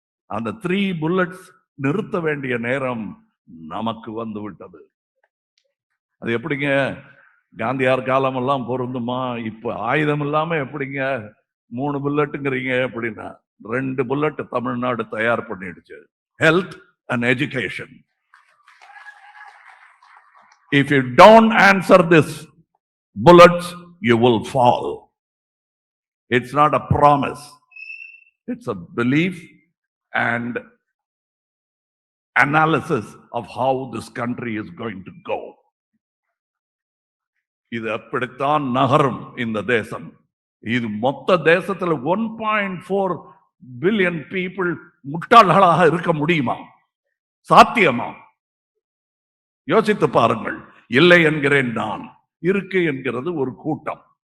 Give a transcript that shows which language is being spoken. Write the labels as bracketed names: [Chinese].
[Tamil] அந்த 3 bullets நிறுத்த வேண்டிய நேரம் நமக்கு வந்து விட்டது. அது எப்படிங்க, காந்தியார் காலம் எல்லாம் பொருந்துமா? இப்ப ஆயுதம் இல்லாம எப்படிங்க 3 புல்லட்டுங்கிறீங்க? அப்படின்னா 2 புல்லட் தமிழ்நாடு தயார் பண்ணிடுச்சு. Health and education. [English] If you don't answer this bullets, you will fall. It's not a promise. It's a belief and analysis of how this country is going to go. [Tamil] இது அப்படித்தான் நகரும் இந்த தேசம். இது மொத்த தேசத்துல 1.4 பில்லியன் பீப்புள் முட்டாள்களாக இருக்க முடியுமா? சாத்தியமா? யோசித்து பாருங்கள். இல்லை என்கிறேன் நான். இருக்கு என்கிறது ஒரு கூட்டம்.